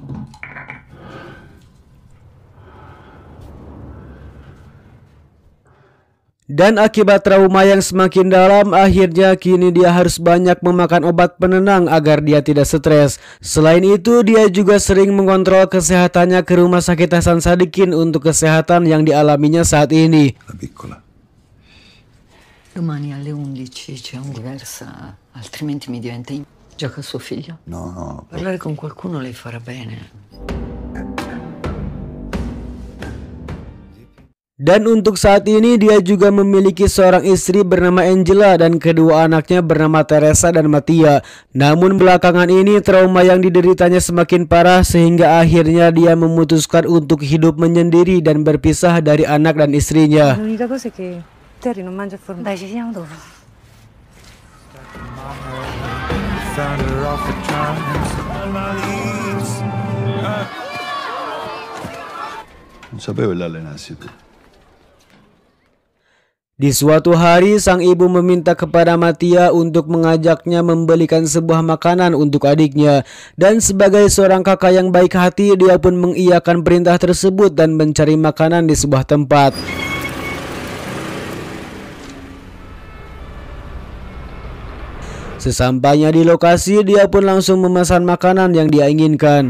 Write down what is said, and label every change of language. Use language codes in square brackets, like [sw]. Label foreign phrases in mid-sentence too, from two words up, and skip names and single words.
[id] Dan akibat trauma yang semakin dalam, akhirnya kini dia harus banyak memakan obat penenang agar dia tidak stres. Selain itu, dia juga sering mengontrol kesehatannya ke Rumah Sakit Hasan Sadikin untuk kesehatan yang dialaminya saat ini. [it] Domani alle 11 c'è un diversa, altrimenti mi diventa gioca suo figlio. No. Parlare con qualcuno le farà bene. [id] Dan untuk saat ini dia juga memiliki seorang istri bernama Angela dan kedua anaknya bernama Teresa dan Mattia. Namun belakangan ini trauma yang dideritanya semakin parah sehingga akhirnya dia memutuskan untuk hidup menyendiri dan berpisah dari anak dan istrinya. [it] L'unica cosa è che Terry non mangia formaggio. Dai, ci siamo dopo. Non sapevo che l'allenassi tu. [id] Di suatu hari, sang ibu meminta kepada Mattia untuk mengajaknya membelikan sebuah makanan untuk adiknya. Dan sebagai seorang kakak yang baik hati, dia pun mengiyakan perintah tersebut dan mencari makanan di sebuah tempat. Sesampainya di lokasi, dia pun langsung memesan makanan yang dia inginkan.